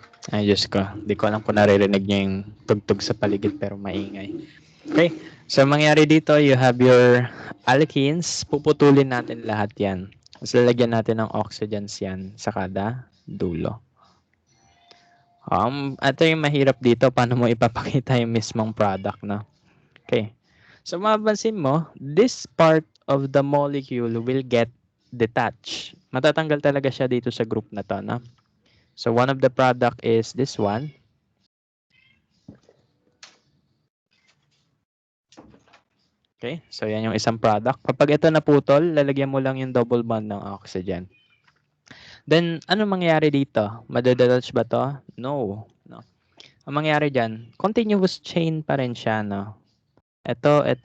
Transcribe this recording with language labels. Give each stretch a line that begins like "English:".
Filipino: Ay, Diyos ko. Hindi ko alam kung naririnig niyo yung tugtog sa paligid pero maingay. Okay.
English: So, mangyari dito, you have your alkenes.
Filipino: Puputulin natin lahat yan. Tapos lalagyan natin ng oxygens yan sa kada dulo. Ito yung mahirap dito. Paano mo ipapakita yung mismong product, no? Okay.
English: So, mapapansin mo, this part of the molecule will get detached.
Filipino: Matatanggal talaga siya dito sa group na to, no?
English: So, one of the product is this one.
Filipino: Okay, so yan yung isang product. Kapag ito naputol, lalagyan mo lang yung double bond ng oxygen. Then, ano mangyayari dito? Madedetach ba to? No. Ang mangyayari dyan, continuous chain pa rin siya, no? ito.